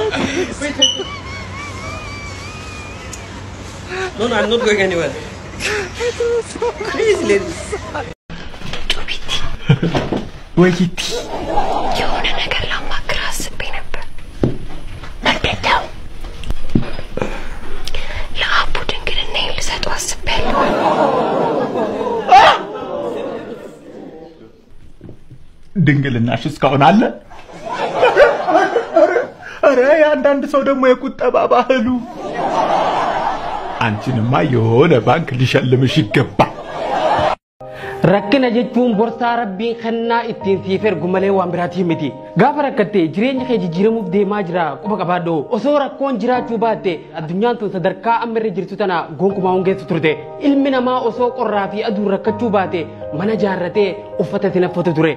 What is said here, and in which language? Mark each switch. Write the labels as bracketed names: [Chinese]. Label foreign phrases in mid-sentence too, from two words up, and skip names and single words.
[English] No, I'm not going anywhere. Crazy lady. Wait it. [Amharic] የሆነ ነገር ላማክርህ አስቤ ነበር። ምንድን ነው? ለአቡ ድንግልናዬን ልሰጠው አስቤያለሁ። ድንግልናሽ እስካሁን አለ? ኧረ የአንዳንድ ሰው ደግሞ የቁጠባ ባህሉ። አንቺንማ የሆነ ባንክ ሊሸልምሽ ይገባል። [Oromo] Rakkina jechuun borsaa rabbiin kennaa ittiin siif ergu malee waan biraati miti. Gaafa rakkattee jireenya kee jijjiiramuuf deemaa jira quba qabaadhu. Osoo rakkoon jiraachuu baatte addunyaan tun sadarkaa amma irra jirtu tana gonkumaa hongeessu turte. Ilmi namaa osoo qorraa fi aduu rakkachuu baate mana jaarratee uffata tinaffatu ture.